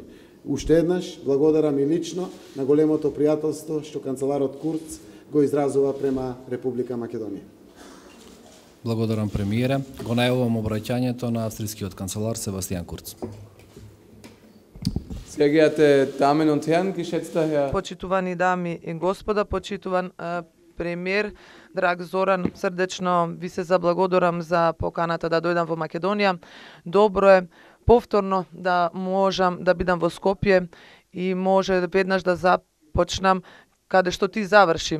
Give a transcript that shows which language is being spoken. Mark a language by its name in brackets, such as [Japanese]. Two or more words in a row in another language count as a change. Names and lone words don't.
[Macedonian] Уште еднаш благодарам и лично на големото пријателство што канцеларот Курц го изразува према Република Македонија. Благодарам, премиере. Го најавувам обраќањето на австрискиот канцелар Себастијан Курц. [German] Sehr geehrte Damen und Herren, geschätzter Herr [Macedonian] Почитувани дами и господа, почитуван премиер, драг Зоран, срдечно ви се заблагодарам за поканата да дојдам во Македонија. Добро е повторно да можам да бидам во Скопје и може веднаш да започнам каде што ти заврши.